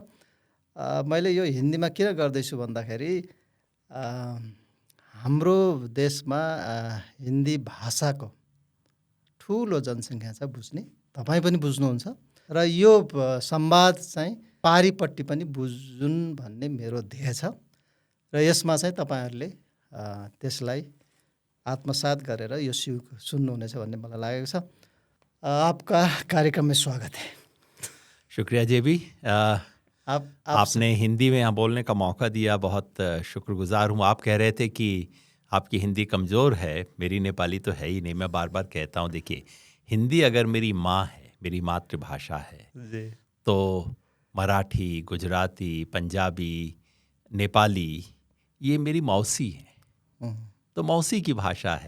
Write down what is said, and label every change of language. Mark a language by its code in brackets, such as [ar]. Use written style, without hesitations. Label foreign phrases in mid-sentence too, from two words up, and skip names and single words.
[ne] मैले यो हिन्दीमा किन गर्दैछु भन्दाखेरि हाम्रो देशमा हिन्दी भाषाको ठुलो जनसङ्ख्या छ बुझ्ने, तपाईँ पनि बुझ्नुहुन्छ, र यो संवाद चाहिँ पारिपट्टि पनि बुझुन् भन्ने मेरो ध्येय छ। र यसमा चाहिँ तपाईँहरूले त्यसलाई आत्मसात गरेर यो सुन्नुहुनेछ भन्ने मलाई लागेको छ। [hi] आपका कार्यक्रम में स्वागत है। शुक्रिया जेबी, आपने हिंदी में यहाँ बोलने का मौका दिया, बहुत शुक्रगुजार हूँ। आप कह रहे थे कि आपकी हिंदी कमज़ोर है, मेरी नेपाली तो है ही नहीं। मैं बार बार कहता हूँ, देखिए, हिंदी अगर मेरी माँ है, मेरी मातृभाषा है, तो मराठी, गुजराती, पंजाबी, नेपाली ये मेरी मौसी है, तो मौसी की भाषा है।